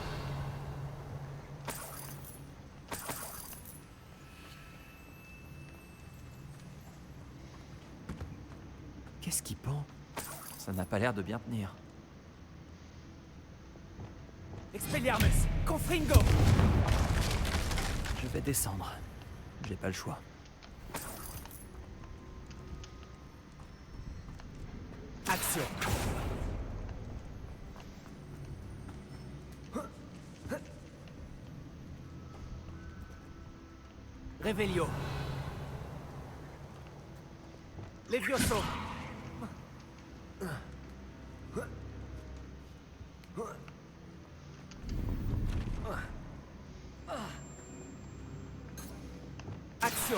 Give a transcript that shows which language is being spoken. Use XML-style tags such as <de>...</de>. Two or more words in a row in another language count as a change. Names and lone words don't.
<fr>Qu'est-ce qui pend? Ça n'a pas l'air de bien tenir. Expelliarmus. Confringo. Je vais descendre. J'ai pas le choix. Action. Revelio. Levioso. Action.</fr>